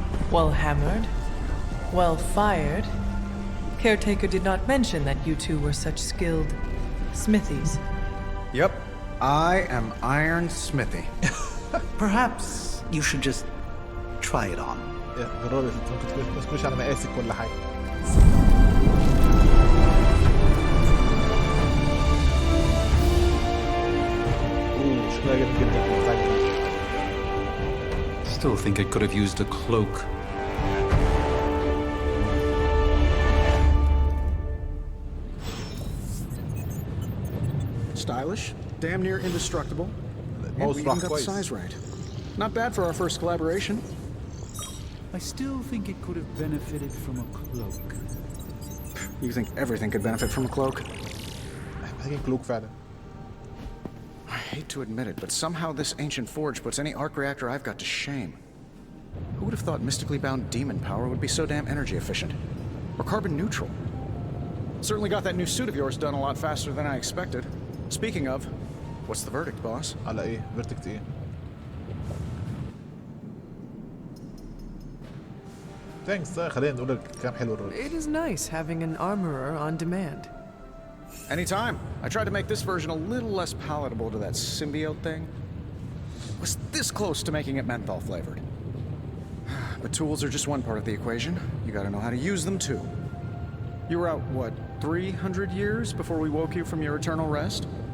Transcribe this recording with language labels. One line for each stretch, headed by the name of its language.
English: Well hammered. Well fired. Caretaker did not mention that you two were such skilled smithies. Yep. I am Iron Smithy. Perhaps you should just try it on.
Arabic: جربي يا ست، ممكن ما تكونش على مقاسك ولا حاجه. شكلها جامد جدا.
English: Still think I could have used a cloak. Stylish, damn near indestructible. And Most we even got the rock size right. Not bad for our first collaboration. I still think it could have benefited from a cloak. You think everything could benefit from a cloak?
Arabic: محتاجين كلوك فعلا.
English: I hate to admit it, but somehow this ancient forge puts any arc reactor I've got to shame. Who would have thought mystically bound demon power would be so damn energy efficient? Or carbon neutral? Certainly got that new suit of yours done a lot faster than I expected. Speaking of, what's the verdict, boss?
Arabic: على ايه؟ فيرتكت ايه؟ ثانكس. خلينا نقول لك كلام حلو الراجل.
English: It is nice having an armorer on demand. Anytime. I tried to make this version a little less palatable to that symbiote thing. Was this close to making it menthol flavored. But tools are just one part of the equation. You gotta know how to use them too. You were out, what, 300 years before we woke you from your eternal rest?